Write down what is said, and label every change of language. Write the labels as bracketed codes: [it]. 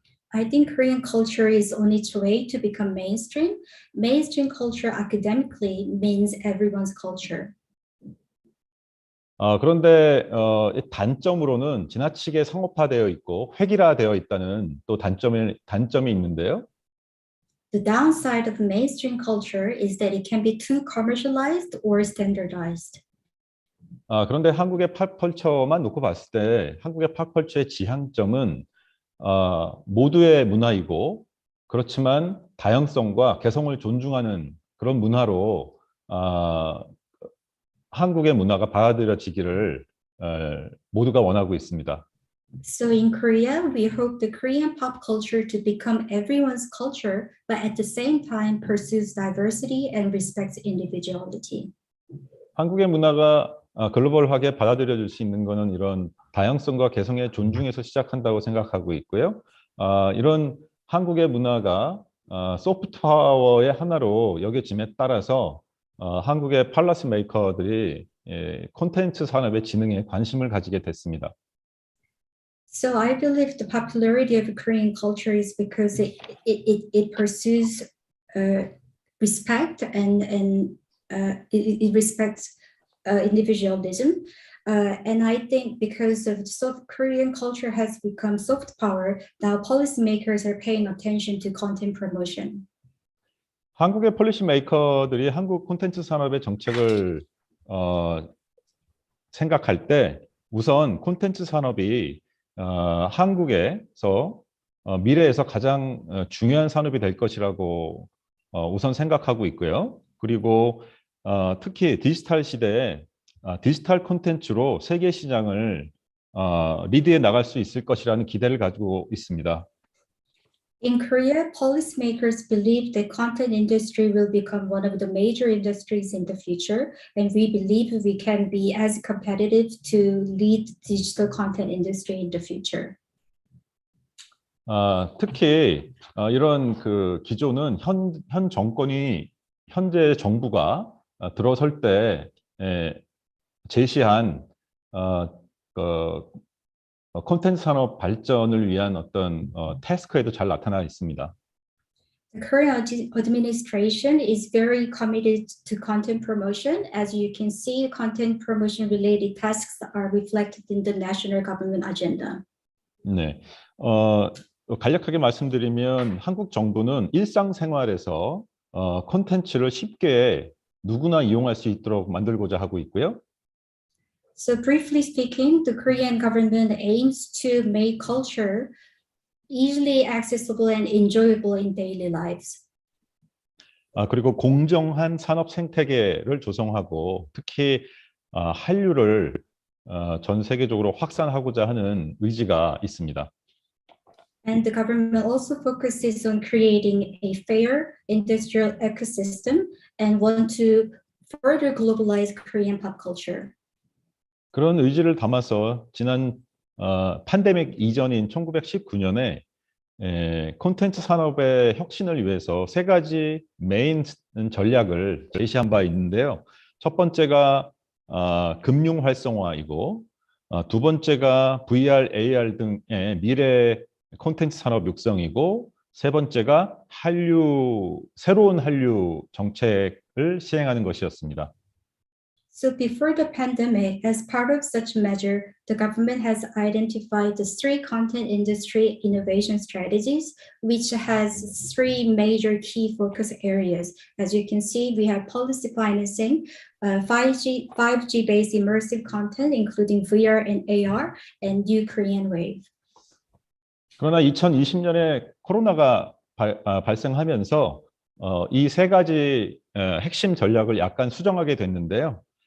[en] I think Korean culture is on its way to become mainstream. Mainstream culture academically means everyone's culture. [ko] 그런데 단점으로는 지나치게 상업화되어 있고 획일화되어 있다는 또 단점이 있는데요. [en] The downside of mainstream culture is that it can be too commercialized or standardized. [ko] 그런데 한국의 팝컬처만 놓고 봤을 때 한국의 팝컬처의 지향점은 모두의 문화이고 그렇지만 다양성과 개성을 존중하는 그런 문화로 한국의 문화가 받아들여지기를 모두가 원하고 있습니다. [en] So in Korea, we hope the Korean pop culture to become everyone's culture, but at the same time pursues diversity and respects individuality. [ko] 한국의 문화가 글로벌하게 받아들여질 수 있는 것은 이런 다양성과 개성의 존중에서 시작한다고 생각하고 있고요. 이런 한국의 문화가 소프트 파워의 하나로 여겨짐에 따라서 한국의 팔러스 메이커들이 콘텐츠 산업의 진흥에 관심을 가지게 됐습니다. [en] So I believe the popularity of Korean culture is because it pursues respect and it respects individualism. And I think because of Korean culture has become soft power, now policymakers are paying attention to content promotion. [ko] 한국의 폴리시 메이커들이 한국 콘텐츠 산업의 정책을 생각할 때 우선 콘텐츠 산업이 한국에서 미래에서 가장 중요한 산업이 될 것이라고 우선 생각하고 있고요. 그리고 특히 디지털 시대에 디지털 콘텐츠로 세계 시장을 리드해 나갈 수 있을 것이라는 기대를 가지고 있습니다. [en] In Korea, policymakers believe the content industry will become one of the major industries in the future, and we believe we can be as competitive to lead digital content industry in the future. [ko] 특히 이런 그 기조는 현 정권이 현재 정부가 들어설 때 제시한 콘텐츠 산업 발전을 위한 어떤 태스크에도 잘 나타나 있습니다. [en] The current administration is very committed to content promotion. As you can see, content promotion related tasks are reflected in the national government agenda. [ko] 네, 간략하게 말씀드리면 한국 정부는 일상생활에서 콘텐츠를 쉽게 누구나 이용할 수 있도록 만들고자 하고 있고요. [en] So briefly speaking, the Korean government aims to make culture easily accessible and enjoyable in daily lives. [ko] 그리고 공정한 산업 생태계를 조성하고 특히 한류를 전 세계적으로 확산하고자 하는 의지가 있습니다. [en] And the government also focuses on creating a fair industrial ecosystem and want to further globalize Korean pop culture. [ko] 그런 의지를 담아서 지난 팬데믹 이전인 1919년에 콘텐츠 산업의 혁신을 위해서 세 가지 메인 전략을 제시한 바 있는데요. 첫 번째가 금융 활성화이고 두 번째가 VR, AR 등의 미래 콘텐츠 산업 육성이고 세 번째가 새로운 한류 정책을 시행하는 것이었습니다. [en] So before the pandemic, as part of such measure, the government has identified the 3 content industry innovation strategies, which has 3 major key focus areas. As you can see, we have policy financing, 5G-based immersive content, including VR and AR, and new Korean wave. [ko] 그러나 2020년에 코로나가 발생하면서 이 3가지 핵심 전략을 약간 수정하게 됐는데요.